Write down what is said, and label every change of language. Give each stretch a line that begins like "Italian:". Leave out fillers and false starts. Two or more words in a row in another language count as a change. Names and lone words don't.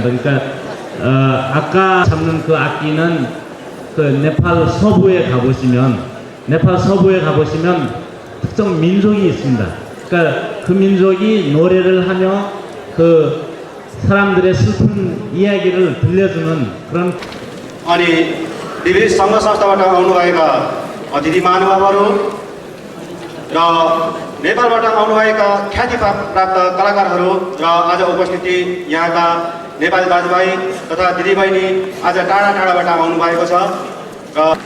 Korean: 그러니까 아까 잡는 그 악기는 그 네팔 서부에 가보시면 특정 민족이 있습니다. 그러니까 그 민족이 노래를 하며 그 사람들의 슬픈 이야기를 들려주는 그런
Nepali: अनि विविध सङ्घ संस्थाबाट आउनुभएका अतिथि महानुभावहरू र नेपालबाट आउनुभएका ख्याति प्राप्त कलाकारहरू र आज उपस्थिति यहाँका नेपाली दाजुभाइ तथा दिदीबहिनी आज टाढा टाढाबाट आउनुभएको छ र